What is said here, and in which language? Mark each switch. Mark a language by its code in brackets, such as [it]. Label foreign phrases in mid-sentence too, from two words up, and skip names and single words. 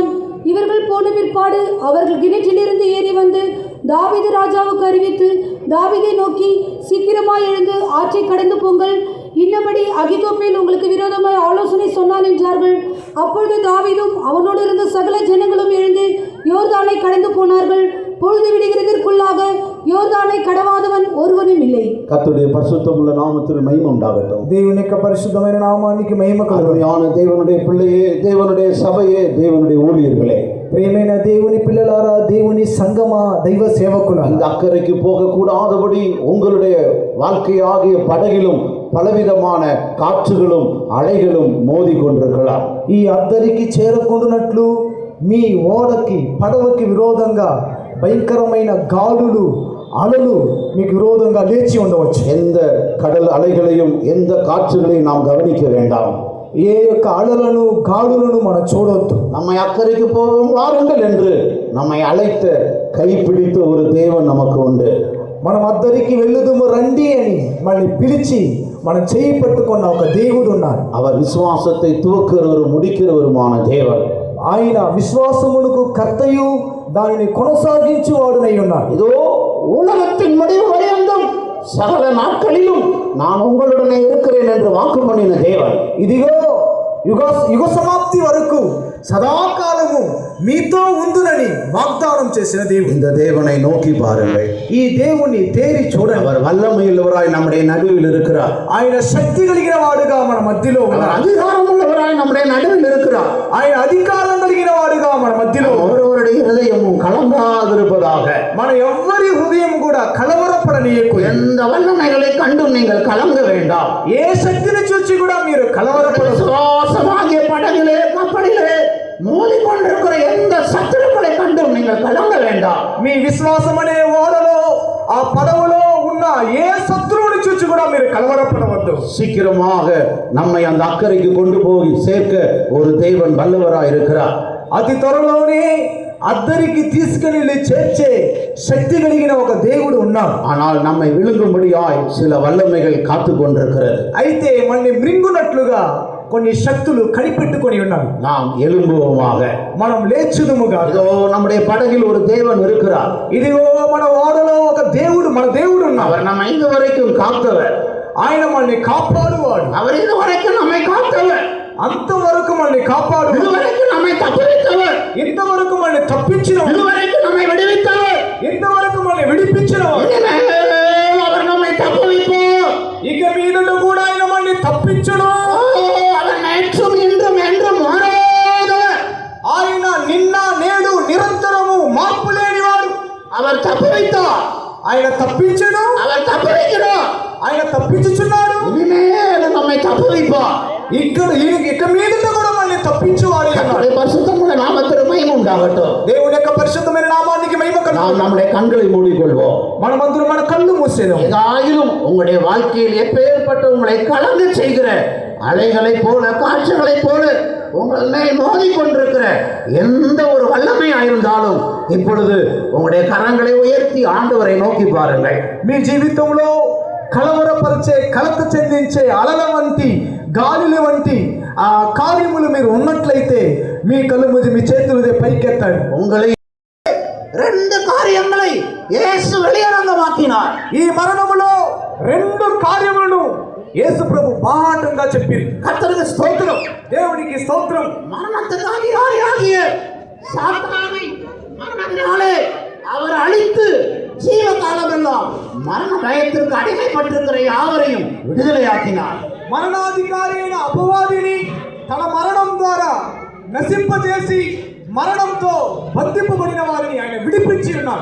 [ta] இவர்கள் போன பிற்பாடு அவர்கள் கிணற்றிலிருந்து ஏறி வந்து தாவீது ராஜாவுக்கு அறிவித்து, தாவீதை நோக்கி, சீக்கிரமாய் எழுந்து ஆற்றை கடந்து போங்கள், இன்னபடி அகிதோப்பேல் உங்களுக்கு விரோதமாய் ஆலோசனை சொன்னான் என்றார்கள். அப்பொழுது தாவீதும் அவனோடு இருந்த சகல ஜனங்களும் எழுந்து யோர்தானை கடந்து போனார்கள். பொழுது விடுகிறதற்குள்ளாக யோர்தானை கடவாதவன் ஒருவனும் இல்லை. கர்த்தருடைய பரிசுத்தமுள்ள நாமத்திற்கு மகிமை உண்டாகட்டும். [te] దేవుని యొక్క పరిశుద్ధమైన నామానికి మహిమ కలుగును. [ta] அருமையான தேவனுடைய பிள்ளையே, தேவனுடைய சபையே, தேவனுடைய ஊழியர்களே, [te] ప్రియమైన దేవుని పిల్లలారా, దేవుని సంగమా, దైవ సేవకులారా, [ta] அந்த అక్కறைக்கு போகக்கூடாதபடி உங்களுடைய வாழ்க்கையாகிய படகிலும் பலவிதமான காற்றுகளும் அலைகளும் மோதி கொண்டிருக்கலாம். [te] ఈ అద్దరికి చేరకుండునట్లు మీ ఓడకి పడవకి విరోధంగా భయంకరమైన గాలులు అలలు మీకు విరోధంగా లేచి ఉండవచ్చు. [ta] எந்த கடல் அலைகளையும் எந்த காற்றுகளையும் நாம் கவனிக்க வேண்டாம். [te] ఏ యొక్క అలలను గాలులను మనం చూడొద్దు. [ta] நம்மை அக்கறைக்கு போவோம் வாருங்கள் என்று நம்மை அழைத்த கைப்பிடித்த ஒரு தேவன் நமக்கு உண்டு. [te] మనం అద్దరికి వెళ్ళుదుము రండి అని మనల్ని పిలిచి మనం చేయి పట్టుకున్న ఒక దేవుడు ఉన్నాడు. [ta] அவர் விசுவாசத்தை துவக்கிறவரும் முடிக்கிறவருமான தேவன். [te] ఆయన విశ్వాసమునకు కర్తయు దానిని కొనసాగించువాడునై ఉన్నాడు. [ta] இதோ உலகத்தின் முடிவு பரியந்தம் சகல நாட்களிலும் நான் உங்களுடனே இருக்கிறேன் என்று வாக்கு பண்ணின தேவன். [te] ఇదిగో యుగ సమాప్తి వరకు సదాకాలము మీతో ఉందునని వాగ్దానం చేసిన దేవుడు. [ta] இந்த தேவனை நோக்கி பாருங்கள். [te] ఈ దేవుని తేరి చూడండి. [ta] அவர் வல்லமையுள்ளவராய் நம்முடைய நடுவில் இருக்கிறார். [te] ఆయన శక్తి కలిగిన వాడుగా మన మధ్యలో [ta] அவர் [te] ఉన్నాడు. [ta] அதிகாரம் உள்ளவராய் நம்முடைய நடுவில் இருக்கிறார். [te] ఆయన అధికారం కలిగిన వాడుగా మన మధ్యలో [ta] ஒருவருடைய இருதயமும் கலங்காதிருப்பதாக. [te] మన ఎవ్వరి హృదయం కూడా కలవరపడనీయకు. [ta] எந்த வல்லமைகளை கண்டும் நீங்கள் கலங்க வேண்டாம். [te] ఏ శక్తిని చూసి కూడా మీరు కలవరపడదు. [ta] விசுவாசமாகிய படகிலே கப்பலிலே மோதிக்கொண்டிருக்கிற எந்த சத்துருக்களை கண்டும் நீங்கள் கலங்க வேண்டாம். [te] మీ విశ్వాసం అనే ఓడలో ఆ పడవలో ఉన్న ఏ శత్రువుని చూసి కూడా మీరు కలవరపడవద్దు. [ta] சீக்கிரமாக நம்மை அந்த அக்கறைக்கு கொண்டு போய் சேர்க்க ஒரு தேவன் வல்லவராய் இருக்கிறார். [te] అతి త్వరలోనే అద్దరికి తీసుకెళ్లి చేర్చే శక్తి కలిగిన ఒక దేవుడు ఉన్నాడు. [ta] ஆனால் நம்மை விழுங்கும்படியாய் சில வல்லமைகள் காத்து கொண்டிருக்கிறது. [te] అయితే మనల్ని మృంగునట్లుగా కొన్ని శక్తులు కనిపెట్టుకొని ఉన్నాయి. [ta] நாம் எழும்புவோமாக. [te] మనం లేచుదుముగా. [ta] இதோ நம்முடைய படகில் ஒரு தேவன் இருக்கிறார். [te] ఇదిగో మన ఓడలో ఒక దేవుడు, మన దేవుడు ఉన్నాడు. [ta] அவர் நம்மை இதுவரைக்கும் காத்தவர். [te] ఆయన మనల్ని కాపాడువాడు. [ta] அவர் இதுவரைக்கும் நம்மை காத்தவர். [te] అంతవరకు మనల్ని కాపాడు. [ta] இதுவரைக்கும் நம்மை தப்புவித்தவர். [te] ఇంతవరకు మనల్ని తప్పించినవాడు. [ta] இதுவரைக்கும் நம்மை விடுவித்தவர். [te] ఇంతవరకు మనల్ని విడిపించినవాడు. [ta] இனிமேல் அவர் நம்மை தப்புவிப்பார். [te] ఇక మీదట కూడా ఆయన మనల్ని తప్పించును. [ta] அவர் நேற்றும் இன்றும் என்றும் மாறாதவர். [te] ఆయన నిన్న నేడు నిరంతరము మార్పు లేనివాడు. [ta] அவர் தப்புவித்தார். [te] ఆయన తప్పించను. [ta] அவர் தப்புவிக்கிறார். [te] ఆయన తప్పించుచున్నాడు. [ta] இனிமேல் நம்மை தப்புவிப்பார். [te] ఇక మీదట కూడా మనల్ని తప్పించువాడు. [ta] கர்த்தருடைய பரிசுத்தமுள்ள நாமத்திற்கு மகிமை உண்டாகட்டும். [te] దేవుని యొక్క పరిశుద్ధమైన నామానికి మహిమ [ta] நாம் [te] కలుగును. [ta] நம்முடைய கண்களை மூடிக்கொள்வோம். [te] మనమందరం మన కళ్ళు మూసేదాం. [ta] ஏதாயிலும் உங்களுடைய வாழ்க்கையில் எப்பேற்பட்ட உங்களை கலங்க செய்கிற அலைகளை போல காற்றுகளை போல உங்கள் மேல் மோதி கொண்டிருக்கிற எந்த ஒரு வல்லமையா இருந்தாலும் இப்பொழுது உங்களுடைய கரங்களை உயர்த்தி ஆண்டவரை நோக்கி பாருங்கள். [te] మీ జీవితంలో కలవరపరిచే, కలత చెందించే అలల వంటి, గాలుల వంటి ఆ కార్యములు మీరు ఉన్నట్లయితే మీ కళ్ళు మూసి మీ చేతులు పైకెత్తండి. [ta] உங்களை ரெண்டு காரியங்களை இயேசு வெளியரங்கமாக்கினார். [te] ఈ మరణములో రెండు కార్యములను యేసు ప్రభు బాహాటంగా చెప్పారు. [ta] கர்த்தருக்கு ஸ்தோத்திரம். [te] దేవునికి స్తోత్రం. [ta] மரணத்துக்கு அதிகாரியாகிய சாத்தானை மரணத்தினாலே அவர் அழித்து ஜீவகாலமெல்லாம் மரண பயத்திற்கு அடிமைப்பட்டிருக்கிற யாவரையும் விடுதலையாக்கினார். [te] మరణాధికారి అయిన అపవాదిని తన మరణం ద్వారా నశింపజేసి మరణంతో బంధింపబడిన వారిని ఆయన విడిపించి ఉన్నారు.